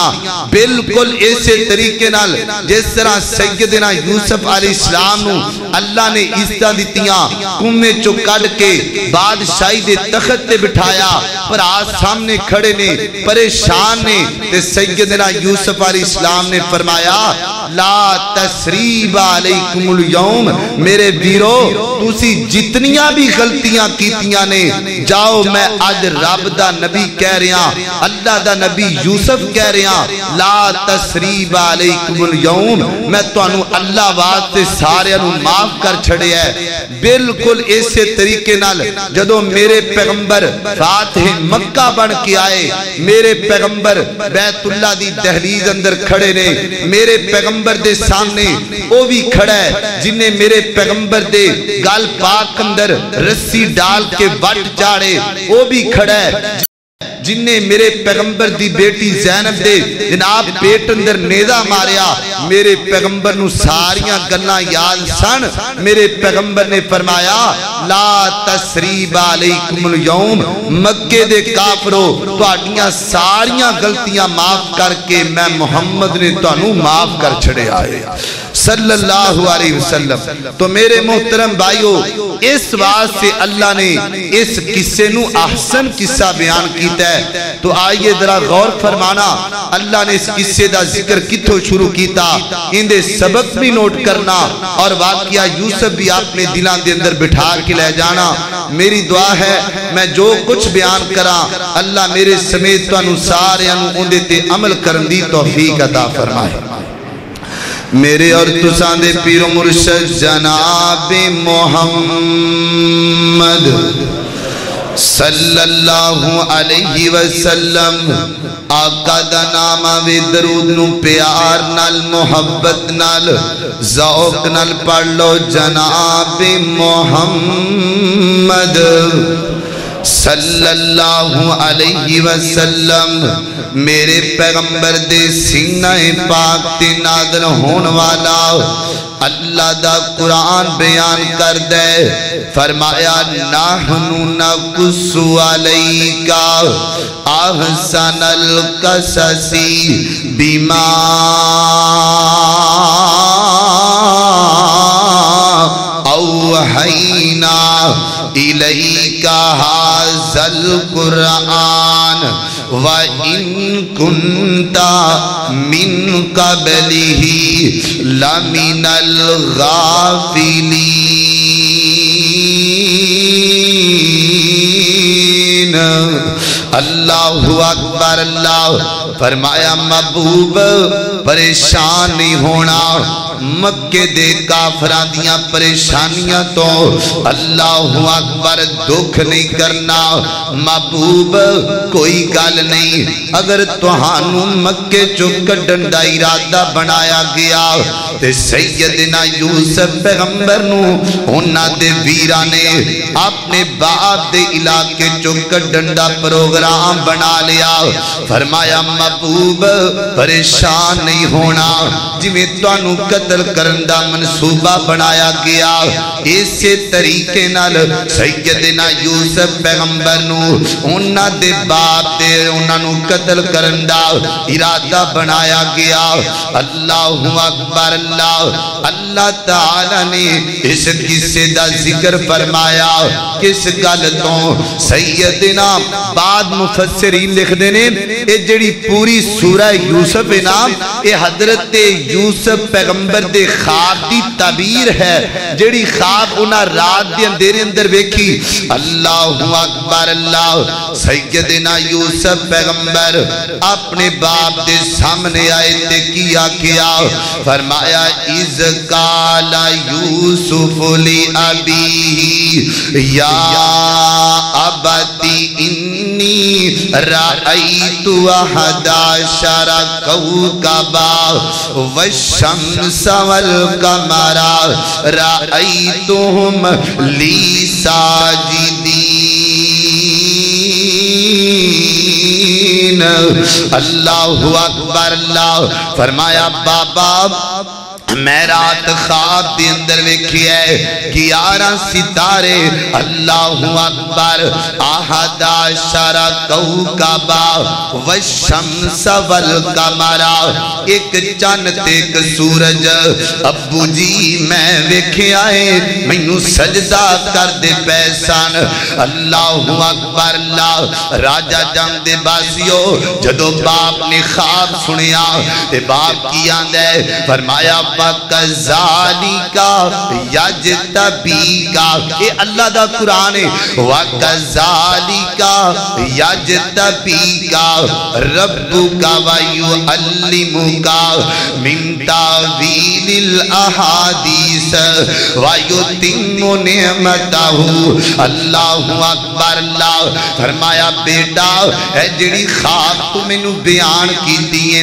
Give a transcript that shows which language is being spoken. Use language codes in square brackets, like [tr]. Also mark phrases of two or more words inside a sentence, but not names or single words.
[pa] بالکل ایسے طریقے نال جس طرح سیدنا یوسف علیہ السلام نوں اللہ نے عزت دتیاں، کھوہ چوں کڈھ کے بادشاہی دے تخت تے بٹھایا، بھرا سامنے کھڑے نے پریشان نے، تے سیدنا یوسف علیہ السلام نے فرمایا لا [ar] تثريب عليكم اليوم, [pa] میرے ویرو تسی جتنیاں وی غلطیاں کیتیاں نے جاؤ، میں اج رب دا نبی کہہ رہیا، اللہ دا نبی یوسف کہہ رہیا, [ar] لا تثريب عليكم اليوم, [pa] میں تہانوں اللہ واسطے ساریاں نوں معاف کر چھڈیا اے. بالکل ایسے طریقے نال جدوں میرے پیغمبر فاتح مکہ بن کے آئے، میرے پیغمبر بیت اللہ دی دہلیز اندر کھڑے نے، میرے پیغمبر دے سامنے او وی کھڑا اے جنہے میرے پیغمبر دے گل پاک اندر رسی ڈال کے وٹ چاڑھے، او وی کھڑا اے جنہے میرے پیغمبر دی دھی زینب دے جناب پیٹ اندر نیزہ ماریا، میرے پیغمبر نوں ساریاں گلاں یاد سن. میرے پیغمبر نے فرمایا [ar] لا تثريب عليكم اليوم, [pa] مکے دے کافرو تہاڈیاں ساریاں غلطیاں معاف کر کے میں محمد نے تہانوں معاف کر چھڈیا اے [ar] صلى الله عليه وسلم. [pa] تو میرے محترم بھائیو، اس واسطے اللہ نے اس قصے نوں احسن قصہ بیان کیتا اے. تو آئیے ذرا غور فرمانا، اللہ نے اس قصے دا ذکر کتھوں شروع کیتا، ایہدے سبق وی نوٹ کرنا اور واقعہ یوسف وی اپنے دلوں کے اندر بٹھا کے لے جانا. میری دعا اے میں جو کجھ بیان کراں اللہ میرے سمیت تہانوں ساریاں نوں اوہدے تے عمل کرن دی توفیق عطا فرمائے. میرے اور تساں دے پیر و مرشد جناب محمد [ar] صلى الله عليه وسلم [pa] آقا دا نام تے درود نوں پیار نال محبت نال ذوق نال پڑھ لو، جناب محمد [ar] صلى الله عليه وسلم. [pa] میرے پیغمبر دے سینہ پاک تے نازل ہون والا اللہ دا قرآن بیان کر دے، فرمایا [ar] نحن نقص عليك أحسن القصص بما أوحينا إليك هذا القرآن وإن كنت من قبله لمن الغافلين. الله أكبر. [pa] اللہ فرمایا محبوب پریشان نہیں ہونا مکے دے کافراں دیاں پریشانیاں توں, [ar] الله أكبر [pa] دکھ نہیں کرنا محبوب، کوئی گل نہیں. اگر تہانوں مکے چوں کڈھن دا ارادہ بنایا گیا تے سیدنا یوسف پیغمبر نوں اوہناں دے ویراں نے اپنے باپ دے علاقے چوں کڈھن دا پروگرام بنا لیا. فرمایا محبوب پریشان نہیں ہونا, جویں تانوں قتل کرن دا منصوبہ بنایا گیا اسی طریقے نال سیدنا یوسف پیغمبر نو انہاں دے باپ دے انہاں نو قتل کرن دا ارادہ بنایا گیا [ar] اللہ اکبر [pa] اللہ تعالی نے اس قصے دا ذکر فرمایا کس گل تو سیدنا بعد مفسرین لکھ دینے اے جڑی پوری سورہ یوسف نام اے حضرت یوسف پیغمبر دے خواب دی تعبیر ہے جڑی خواب انہاں رات دے اندھیرے اندر ویکھی [ar] اللہ اکبر [pa] اللہ سیدنا یوسف پیغمبر اپنے باپ دے سامنے آئے تے کیا کیا فرمایا [ar] اذ قال یوسف لأبیہ یا ابتی انی رأیت احد عشر کوکبا والشمس والقمر رأیتهم لی ساجدین اللہ اکبر اللہ [pa] فرمایا بابا میں رات خواب دے اندر ویکھی ہے 11 ستارے اللہ اکبر [ar] احد عشر کوکبا والشمس والقمر [pa] ایک چاند تے ایک سورج ابو جی میں ویکھے آئے مینوں سجدہ کر دے پیسان [ar] اللہ اکبر [pa] اللہ راجہ جنگ دے باسیو جدو باپ نے خواب سنیا تے باپ کی آندے فرمایا وَقَذَالِكَ يَجْتَبِيكَ اے اللہ دا قرآن ہے [ar] وَقَذَالِكَ يَجْتَبِيكَ رَبُّكَ وَيُعَلِّمُكَ مِن تَأْوِيلِ الْأَحَادِيثِ وَيُتِمُّ نِعْمَتَهُ اللہ اکبر [pa] اللہ فرمایا بیٹا اے جڑی خواب تو مینوں بیان کی دیئے